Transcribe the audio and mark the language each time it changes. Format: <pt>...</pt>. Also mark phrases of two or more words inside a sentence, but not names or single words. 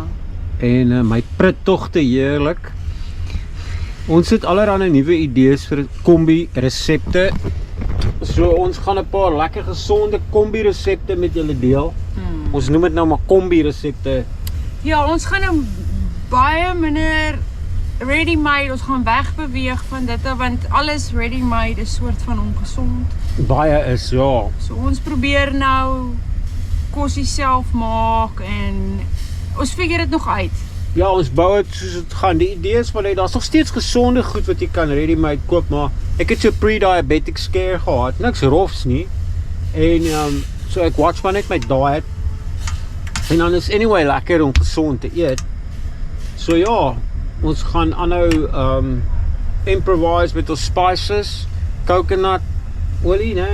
<af>en my prittogte heerlik. Ons het allerlei nuwe idees vir kombi resepte. So ons gaan 'n paar lekker gesonde kombi resepte met julle deel. Ons noem dit nou maar kombi resepte. Ja, ons gaan nou baie minder ready-made, ons gaan wegbeweeg van dit want alles ready-made is soort van ongesond. Baie is ja. So ons probeer nou kosie self maak en ons figure dit nog uit. Ja, ons bou dit soos dit gaan. Die idee is van daar's nog steeds gesonde goed wat jy kan ready-made koop, maar ek het so</af> <en>pre-diabetic scare</en> <af>gehad. Niks rofs nie. En so ek watch maar net my diet. En dan is anyway lekker om gesond te eet. So ja, ons gaan aanhou improvise met ons spices, coconut olie, né?</af>